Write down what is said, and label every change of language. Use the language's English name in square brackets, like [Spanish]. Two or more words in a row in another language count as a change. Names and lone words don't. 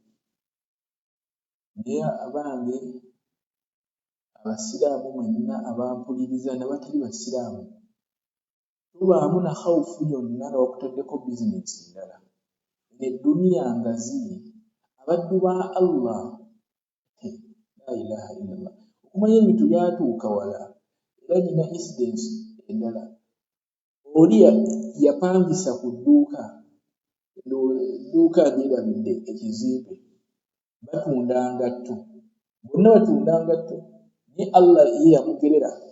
[Ganda] Naye abange abasiraamu mwenna abampuliriza n'abatali basiraamu, tubaamu na khawufu yonna nga bakutaddeko bizinensi ndala. n'edduniya ngazi abaddu ba Allah [Arabic] لا إله إلا الله [Ganda] okumanya ebintu byatuuka wala era nina incidents endala oli yapangisa ku dduuka ndyerabidde ekizimbe batunda ngatto bonna batunda ngatto naye Allah ye yamugerera